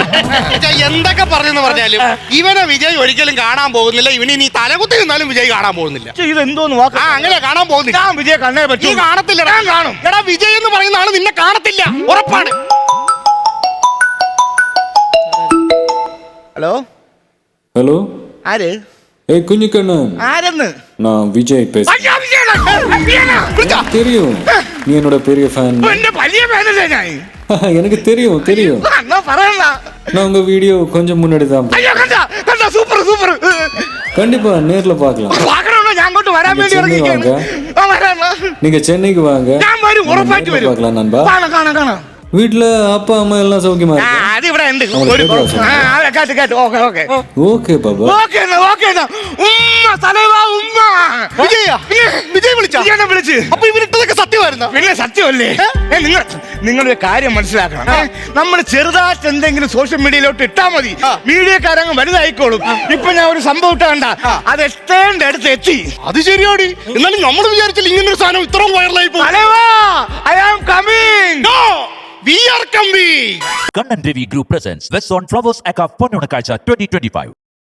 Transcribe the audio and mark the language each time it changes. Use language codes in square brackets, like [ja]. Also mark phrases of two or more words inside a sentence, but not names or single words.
[ml] എന്തൊക്കെ പറഞ്ഞെന്ന് പറഞ്ഞാലും ഇവനെ വിജയ് ഒരിക്കലും കാണാൻ പോകുന്നില്ല. ഇവന് ഇനി തലകുത്തി നിന്നാലും വിജയ് കാണാൻ പോകുന്നില്ല. ഇതെന്തോന്ന് വാക്ക്? അങ്ങനെ കാണാൻ പോകുന്നില്ല. ഞാൻ വിജയ കണ്ണേ നീ പറ്റൂ. കാണത്തില്ല. ഞാൻ കാണും. എടാ വിജയ് എന്ന് പറയുന്ന ആള് നിന്നെ കാണത്തില്ല, ഉറപ്പാണ്. ഹലോ [ta] ஹலோ [ml] ആര്? [ta] ஏய் குஞ்சுக்கண்ணன் [ml] ആരെന്ന്? [ta] நான் விஜய் பேசுறேன். [ml] അയ്യോ, വിജയനാ. വിജയനാ. വിളിച്ചോ? [ta] தெரியும் நீ என்னோட பெரிய ஃபேன். [ml] എന്റെ വലിയ ഫാനല്ലേ ഞാൻ. [ta] எனக்கு தெரியும் தெரியும். [ml] എന്നാ പറയണ്ട. [ta] நான் உங்க வீடியோ கொஞ்சம் முன்னாடி தான் [ml] അയ്യോ കണ്ടാ കണ്ടാ, സൂപ്പർ സൂപ്പർ. [ta] கண்டிப்பா நேர்ல பார்க்கலாம். [ml] പാക്കണോ? ഞാൻ അങ്ങോട്ട് വരാൻ വേണ്ടി ചെന്നൈ ഇറങ്ങിയിരിക്കുകയാണ്. [ta] വാങ്ക. [ml] ആ, വരാം. [ta] நீங்க சென்னைக்கு வாங்க. [ml] ഞാൻ വരും, ഉറപ്പായിട്ട് വരും. [ta] பார்க்கலாம் நண்பா. [ml] കാണാം കാണാം കാണാം. [ta] வீட்ல அப்பா அம்மா எல்லாம் சௌக்கியமா [ml] ആ, [ta] இருக்கா? [ml] അത് ഇവിടെ ഉണ്ട്. അവളെ ഒരു കേട്ടോ, സർ? കേട്ട് കേട്ട്. ഓക്കെ ഓക്കെ [ta] ஓகே பாபா. [ml] ഓക്കെ ഓക്കെ. ഉമ്മ തലവാ ഉമ്മ. വിജയ വിജയ് വിളിച്ചാ? വിജയനെ വിളിച്ച്. അപ്പൊ ഇവരിട്ടതൊക്കെ സത്യമായിരുന്ന? പിന്നെ സത്യമല്ലേ? നിങ്ങളൊരു കാര്യം മനസ്സിലാക്കണം. നമ്മൾ ചെറുതായിട്ട് എന്തെങ്കിലും [en] social media-യിലോട്ട് [ml] ഇട്ടാ മതി, മീഡിയക്കാരങ്ങ് വലുതായിക്കോളും. ഇപ്പൊ ഞാൻ ഒരു സംഭവം ഇട്ടാണ്ട, അത് എത്തേണ്ട അടുത്ത് എത്തി. അത് ശരിയാടി. എന്നാലും നമ്മൾ വിചാരിച്ചില്ല ഇങ്ങനെ ഒരു സാധനം ഇത്രയും വൈറലായി പോകും. [en] I am coming. We are coming. Kannan Devi Group presents West on Flowers Aka Ponnonakazha 2025.